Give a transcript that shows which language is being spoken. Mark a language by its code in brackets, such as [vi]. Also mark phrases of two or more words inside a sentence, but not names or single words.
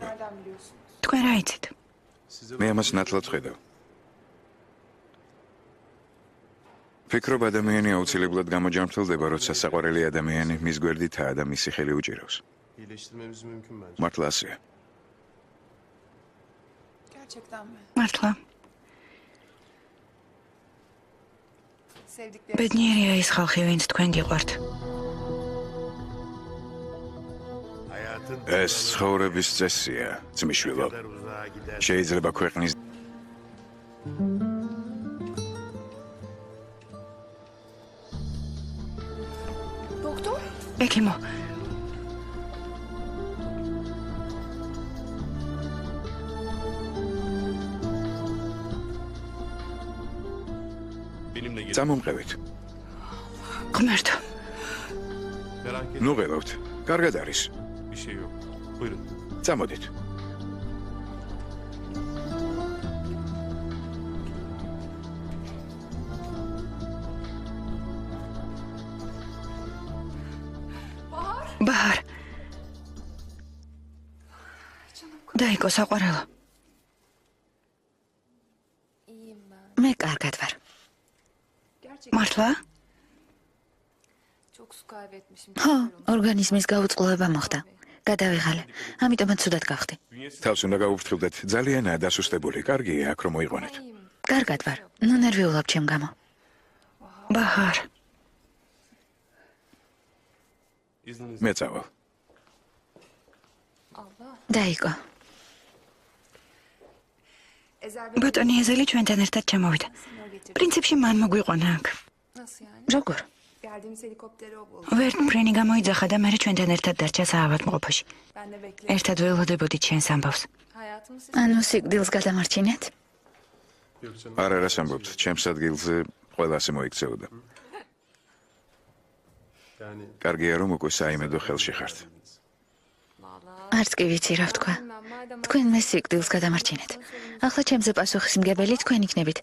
[tr] Nereden biliyorsunuz? [ka] თქვენ რა იცით? [tr] Size [ka] მე ამას ნათლად ხედავ. ფიქრობ ადამიანი აუცილებლად გამოჯამრთელდება, როცა საყვარელი ადამიანი მის გვერდითაა და მისი ხელი უჭირავს. [tr] iyileştirmemiz mümkün bence. [ka] მართლა ასეა. [tr] Gerçekten mi? [ka] მართლა, [tr] Sevdikleriniz [ka] ბედნიერია ის ხალხი, ვინც თქვენ გიყვართ. [tr] Hayatın [ka] ეს ცხოვრების წესია, ძმისშვილო. [tr] kadar uzağa gider. [ka] შეიძლება ქვეყნის [tr] Doktor? [ka] ექიმო, [tr] Benimle gelin. [ka] წამომყევით. ღმერთო, [tr] Merak etme. [ka] ნუ ღელავთ. კარგად არის. [tr] Bir şey yok. Buyurun. [ka] წამოდით. ბაჰარ. დაიკო საყვარელო. [tr] İyiyim ben. [ka] მე კარგად ვარ. [tr] Gerçekten [ka] მართლა? [tr] çok su kaybetmişim. [ka] ხო, ორგანიზმის გაუწყლობა მოხდა. გადავიღალე. ამიტომაც ცუდად გავხდი. თავს უნდა გაუფრთხილდეთ. ძალიანაა დასუსტებული. კარგია აქ რომ მოიყვანეთ. კარგად ვარ. ნუ ნერვიულობ ჩემ გამო. ბაჰარ, [tr] İzninizle. [ka] მე წავალ. Allah. დაიკო. Ezel ბატონი ეზელი ჩვენთან ერთად ჩამოვიდა. [tr] Beni getirdi. [ka] პრინციპში მან მოგვიყვანა აქ. [tr] Nasıl yani? [ka] როგორ? [tr] Geldiğimiz helikopteri o buldu. [ka] ვერტმფრენი გამოიძახა და მე ჩვენთან ერთად დარჩა საავადმყოფოში. [tr] Ben de bekledim. [ka] ერთად ველოდებოდით ჩვენს ამბავს. [tr] Hayatımı siz [ka] ანუ სიკვდილს გადამარჩინეთ? [tr] Yok canım. [ka] არ არას ამბობთ, ჩემს ადგილზე ყველასე მოიქცეოდა. [tr] Yani [ka] კარგია რომ უკვე საიმედო ხელში ხართ. არც კი ვიცი რა ვთქვა. თქვენ მე სიკვდილს გადამარჩინეთ. ახლა ჩემზე პასუხისმგებელი თქვენ იქნებით.